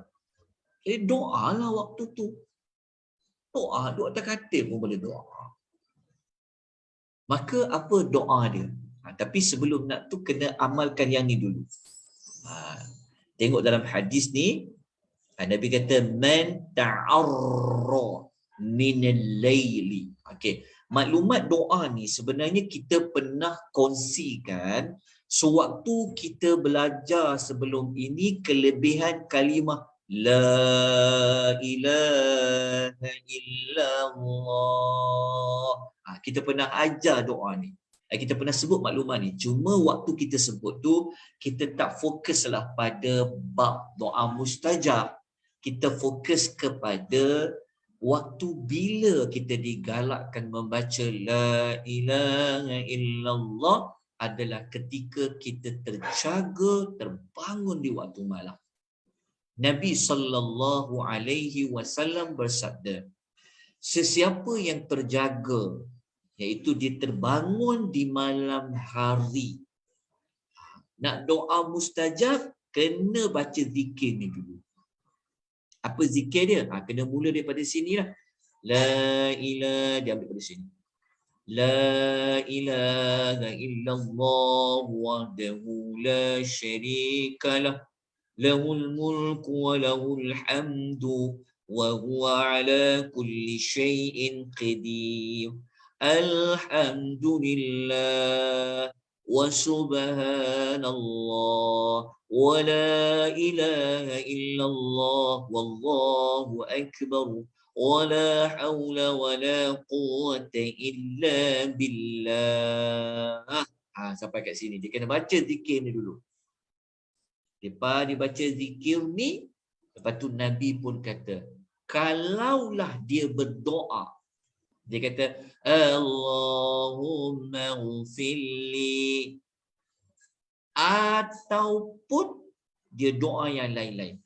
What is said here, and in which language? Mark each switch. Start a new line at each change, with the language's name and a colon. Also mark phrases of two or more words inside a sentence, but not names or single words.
Malay: Jadi doalah waktu tu. Doa atas katil pun boleh doa. Maka apa doa dia? Tapi sebelum nak tu kena amalkan yang ni dulu. Tengok dalam hadis ni, Nabi kata
Arabic: من تعار من الليل.
Malay: Okey, maklumat doa ni sebenarnya kita pernah kongsikan sewaktu kita belajar sebelum ini kelebihan kalimah
Arabic: لا إله إلا الله.
Malay: Kita pernah ajar doa ni. Kita pernah sebut maklumat ni. Cuma waktu kita sebut tu, kita tak fokuslah pada bab doa mustajab. Kita fokus kepada waktu bila kita digalakkan membaca
Arabic: لا إله إلا الله
Malay: adalah ketika kita terjaga, terbangun di waktu malam. Nabi SAW bersabda, sesiapa yang terjaga, iaitu dia terbangun di malam hari, nak doa mustajab, kena baca zikir ni dulu. Apa zikir dia? Kena mula daripada sini lah.
Arabic: لا إله,
Malay: dia ambil dari sini.
Arabic: لا إله إلا الله وحده لا شريك له. له الملك وله الحمد وهو على كل شيء قدير. الحمد لله وسبحان الله ولا إله إلا الله والله أكبر. ولا حول ولا قوة إلا بالله.
Malay: Sampai kat sini. Dia kena baca zikir ni dulu. Lepas dia baca zikir ni, lepas tu Nabi pun kata, kalaulah dia berdoa, dia kata,
Arabic: اللهم اغفر لي,
Malay: ataupun dia doa yang lain-lain.